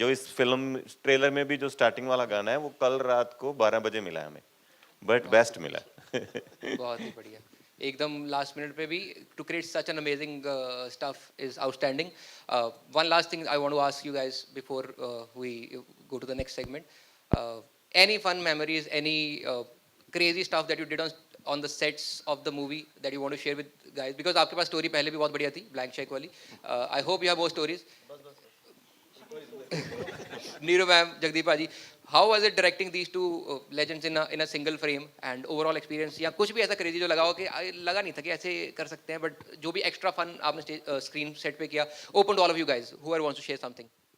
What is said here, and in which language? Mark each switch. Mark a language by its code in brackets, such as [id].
[hi] जो इस film trailer में भी जो स्टार्टिंग वाला गाना है वो कल रात को 12 बजे मिला है हमें, [en] but best [hi] मिला बहुत ही बढ़िया, एकदम लास्ट मिनट पे भी [en] To create such an amazing stuff is outstanding. One last thing I want to ask you guys before we go to the next segment. Any fun memories, any crazy stuff that you did on the sets of the movie that you want to share with guys, because [hi] आपके पास story पहले भी बहुत बढ़िया थी blank cheque वाली। [en] I hope you have more stories. Neeru ma'am, Jagdeep paaji, how was it directing these two legends in a single frame and overall experience, [hi] या कुछ भी ऐसा क्रेजी जो लगा हो कि लगा नहीं था कि ऐसे कर सकते हैं, बट जो भी एक्स्ट्रा फन आपने स्क्रीन सेट पे किया, [en] Open to all of you guys whoever wants to share something.